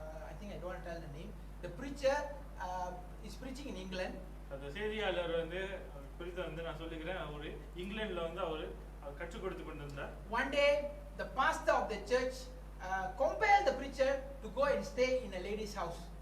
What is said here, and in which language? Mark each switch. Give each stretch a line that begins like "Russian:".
English: I think I don't want to tell the name. The preacher is preaching in England.
Tamil: அந்த செய்தியாளர் வந்து குறித்து வந்து நான் சொல்லுகிறேன். அவர் இங்கிலாந்துல வந்து அவர் கற்றுக் கொடுத்து கொண்டிருந்தார்.
English: One day the pastor of the church compelled the preacher to go and stay in a lady's house.